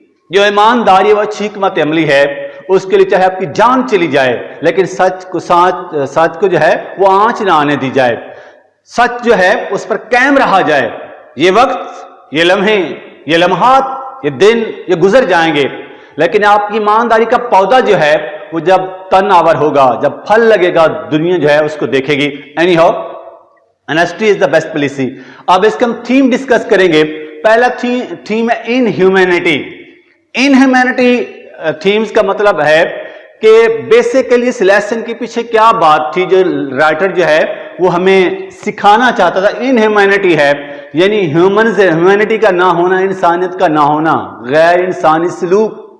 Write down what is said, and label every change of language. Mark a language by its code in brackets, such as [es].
[ur] جو ایمانداری و اچھی حکمت عملی ہے، اس کے لیے چاہے آپ کی جان چلی جائے لیکن سچ کو جو ہے وہ آنچ نہ آنے دی جائے. سچ جو ہے اس پر قائم رہا جائے. یہ وقت، یہ لمحے، یہ لمحات، یہ دن، یہ گزر جائیں گے، لیکن آپ کی ایمانداری کا پودا جو ہے وہ جب تن آور ہوگا، جب پھل لگے گا، دنیا جو ہے اس کو دیکھے گی. [en] Anyhow, honesty is the best policy. [ur] اب اس کا ہم تھیم ڈسکس کریں گے. پہلا تھیم ہے ان ہیومینٹی. ان ہیومینٹی تھیمز کا مطلب ہے کہ بیسیکلی اس لیسن کے پیچھے کیا بات تھی جو رائٹر جو ہے وہ ہمیں سکھانا چاہتا تھا. ان ہیومینٹی ہے یعنی ہیومنز، ہیومینٹی کا نہ ہونا، انسانیت کا نہ ہونا، غیر انسانی سلوک